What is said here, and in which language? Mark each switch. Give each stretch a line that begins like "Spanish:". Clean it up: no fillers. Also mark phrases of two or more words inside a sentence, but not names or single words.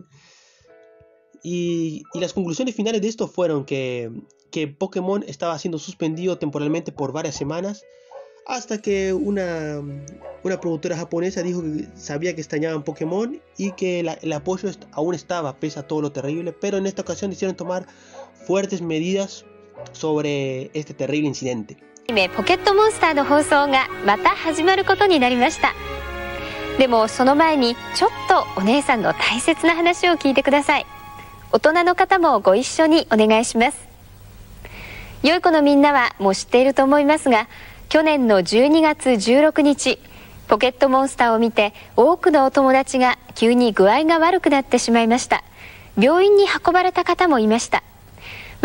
Spanish: Y las conclusiones finales de esto fueron que Pokémon estaba siendo suspendido temporalmente por varias semanas, hasta que una productora japonesa dijo que sabía que extrañaban Pokémon y que el apoyo aún estaba, pese a todo lo terrible. Pero en esta ocasión decidieron tomar fuertes medidas sobre este terrible incidente.
Japanese: ポケットモンスターの放送がまた始まることになりました。でもその前にちょっとお姉さんの大切な話を聞いてください。大人の方もご一緒にお願いします。良い子のみんなはもう知っていると思いますが、去年の12月16日ポケットモンスターを見て多くのお友達が急に具合が悪くなってしまいました。病院に運ばれた方もいました。